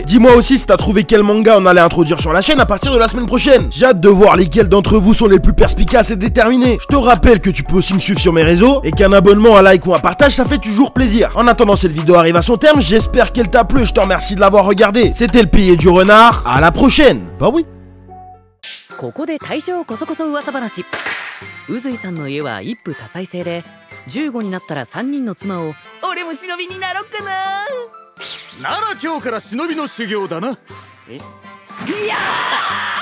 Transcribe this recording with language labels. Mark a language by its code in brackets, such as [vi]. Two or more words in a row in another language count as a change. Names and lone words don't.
[fr] Dis-moi aussi si t'as trouvé quel manga on allait introduire sur la chaîne à partir de la semaine prochaine. J'ai hâte de voir lesquels d'entre vous sont les plus perspicaces et déterminés. Je te rappelle que tu peux aussi me suivre sur mes réseaux, et qu'un abonnement, un like ou un partage, ça fait toujours plaisir. En attendant, cette vidéo arrive à son terme, j'espère qu'elle t'a plu et je te remercie de l'avoir regardé. C'était le pilier du renard, à la prochaine. Bah oui. [ja] ここで大正こそこそ噂話。宇髄さんの家は一夫多妻制で、15になったら3人の妻を。俺も忍びになろっかな。なら今日から忍びの修行だな。いやー